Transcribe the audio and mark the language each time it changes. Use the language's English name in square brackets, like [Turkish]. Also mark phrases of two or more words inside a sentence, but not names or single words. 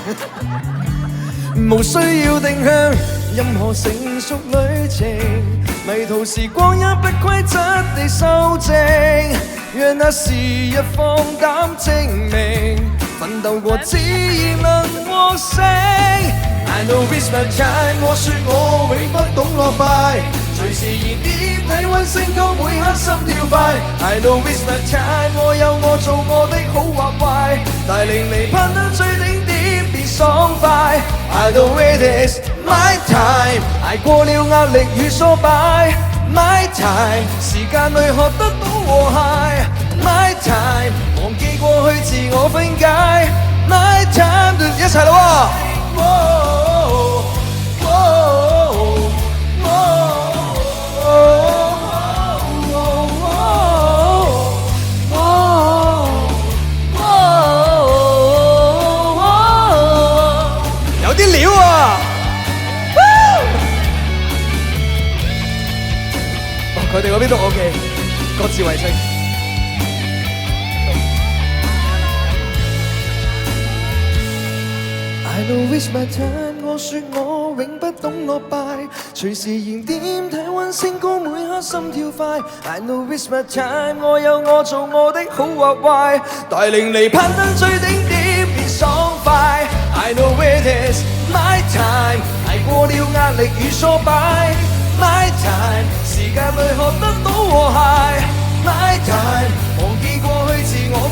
[Cantonese] 無需要定向任何成熟旅程，迷途時光也不規則地修正，讓那時日放膽證明，奮鬥過自然能獲勝。 [English] I know it's my time， [Cantonese] 我說我永不懂落敗，隨時燃點體溫升高，每刻心跳快。 [English] I know it's my time， [Cantonese] 我有我做我的好或壞，帶領你攀登最頂點別爽快。 [English] I know it is my time， [Cantonese] 捱過了壓力與挫敗。 [English] My time， [Cantonese] 時間裏學得到和諧。 [English] My time， [Cantonese] 忘記過去自我分解。 [English] My time， [Cantonese] 一齊啦喎！有啲料啊！佢哋嗰邊都 OK， 各自為政。 [English] I know it's my time， [Cantonese] 我說我永不懂落敗，隨時燃點體溫升高，每刻心跳快。 [English] I know it's my time， [Cantonese] 我有我做我的好或壞，帶領你攀登最頂點別爽快。 [English] I know it is my time， [Cantonese] 捱過了壓力與挫敗。 [English] My time， [Cantonese] 時間裏學得到和諧。 [English] My time， [Cantonese] 忘記過去自我